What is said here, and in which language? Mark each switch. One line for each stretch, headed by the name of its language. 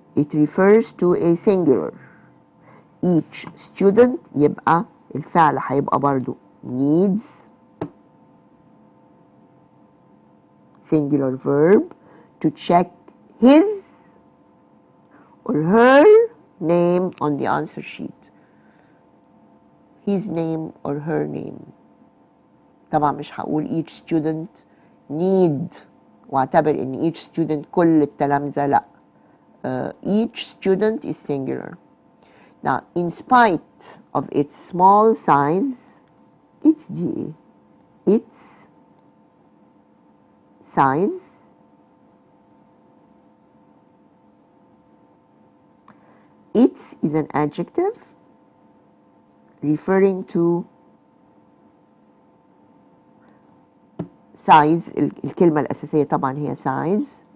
English: It refers to a singular. Each student
Arabic: يبقى الفعل هيبقى برضو
English: needs singular verb to check his or her name on the answer sheet. His name or her name.
Arabic: طبعا مش هقول
English: each student need
Arabic: واعتبر ان
English: each student
Arabic: كل التلامذة لا.
English: Each student is singular. Now, in spite of its small size, its size its is an adjective referring to size.
Arabic: الكلمة الأساسية طبعا هي size.